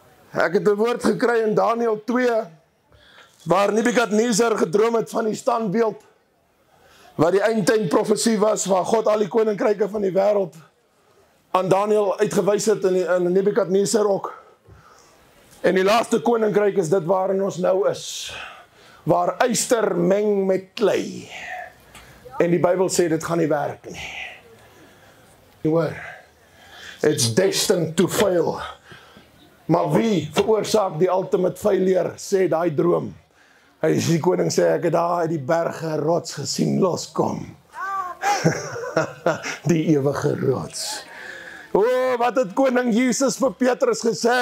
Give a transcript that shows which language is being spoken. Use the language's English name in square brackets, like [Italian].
[Afrikaans] Ek het 'n woord gekry in Daniël 2, waar Nebukadneser gedroom het van die standbeeld, waar die eindtyd profesie was, waar God al die koninkryke van die wêreld aan Daniël uitgewys het in Nebukadneser ook. En die laaste koninkryk is dit waarin ons nou is, waar yster meng met klei. En die Bybel sê dit gaan nie werk nie. Hoor, [English] it's destined to fail. [Afrikaans] Maar wie veroorsaak die ultimate failure, sê daai droom? Hy is die koning sê, ek het daar uit die berge rots gesien loskom. Die ewige rots. Wat het koning Jesus vir Petrus gesê?